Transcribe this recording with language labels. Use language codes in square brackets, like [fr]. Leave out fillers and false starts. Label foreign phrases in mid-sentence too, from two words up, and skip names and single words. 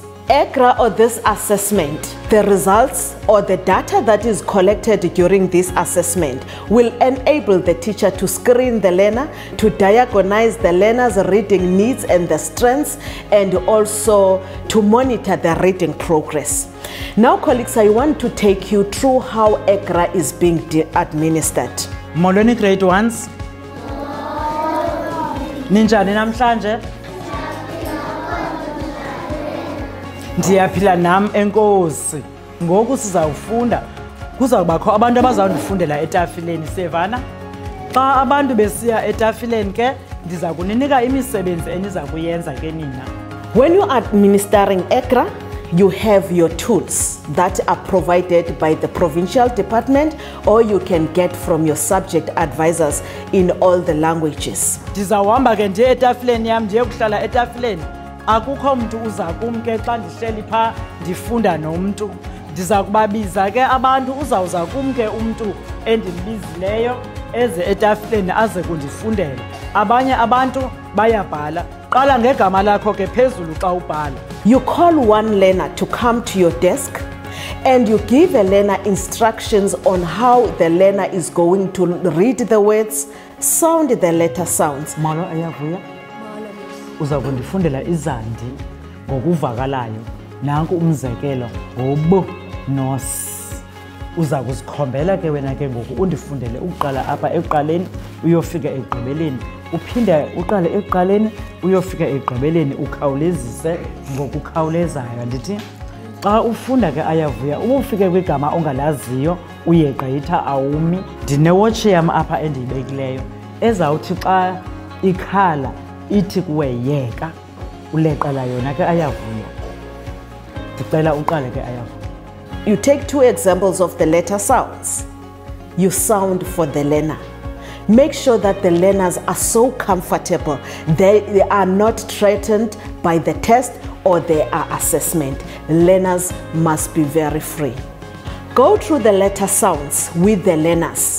[en] EGRA, or this assessment, the results or the data that is collected during this assessment will enable the teacher to screen the learner, to diagnose the learner's reading needs and the strengths, and also to monitor the reading progress. Now, colleagues, I want to take you through how EGRA is being administered. [xh] Molweni grade 1s. Ninjani namhlanje? Ndiyaphila nam enkosi. Ngoku sizawufunda kuzawubakho abantu abazawundifundela etafileni, sevana. Xa abantu besiya etafileni ke ndiza kuninika imisebenzi eniza kuyenza ke nina. [en] When you are administering EGRA, you have your tools that are provided by the provincial department, or you can get from your subject advisors in all the languages. [xh] Ndizawuhamba ke ndiye etafileni yam, ndiye kuhlala etafileni. Akukho mntu uza kum ke xa ndihleli pha ndifunda nomntu. Ndiza kubabiza ke abantu, uzawuza kum ke umntu endimbizileyo eze etafileni aze kundifundela. Abanye abantu bayabhala. Qala ngegama lakho ke phezulu xa ubhala. [en] You call one learner to come to your desk and you give a learner instructions on how the learner is going to read the words, sound the letter sounds. [xh] Malo ayavuya? Uza kundifundela izandi ngokuvakalayo. Nanku umzekelo ngobo nos. Uza kuzikhombela ke wena ke ngoku undifundele uqala apha eqaleni uyofika egqibeleni. Uphinde uqale eqaleni uyofika egqibeleni, ukhawulezise ngokukhawulezayo. Ndithi xa ufunda ke ayavuya, ufike kwigama ongalaziyo uyegqitha awumi. Ndinewatch yam apha endiyibekileyo ezawuthi xa ikhala ithi kuwe yeka, uleqela yona ke ayavuya. Ndicela uqale ke ayavuya. [en] You take 2 examples of the letter sounds. You sound for the learner. Make sure that the learners are so comfortable. They are not threatened by the test or their assessment. Learners must be very free. Go through the letter sounds with the learners.